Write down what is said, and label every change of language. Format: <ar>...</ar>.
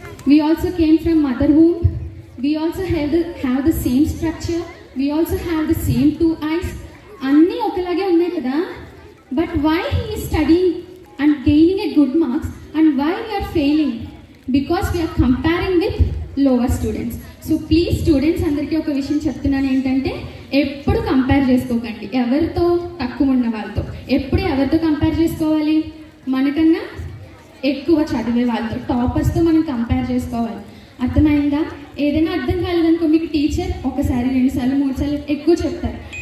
<en>We also came from mother womb. We also have the same structure. We also have the same 2 eyes.</en> <te>అన్నీ ఒకలాగే ఉన్నాయి కదా.</te> <en>But why he is studying and gaining a good marks and why we are failing? Because we are comparing with lower students. So please students</en> <te>అందరికీ ఒక విషయం చెప్తున్నాను ఏంటంటే, ఎప్పుడు కంపేర్ చేసుకోకండి ఎవరితో, తక్కువ ఉన్న వాళ్ళతో. ఎప్పుడు ఎవరితో కంపేర్ చేసుకోవాలి? మనకన్నా ఎక్కువ చదివే వాళ్ళతో, టాపర్స్తో మనం కంపేర్ చేసుకోవాలి. అర్థమైందా? ఏదైనా అర్థం కాలేదనుకో, మీకు టీచర్ 1 సారి 2 సార్లు 3 సార్లు ఎక్కువ చెప్తారు.</te>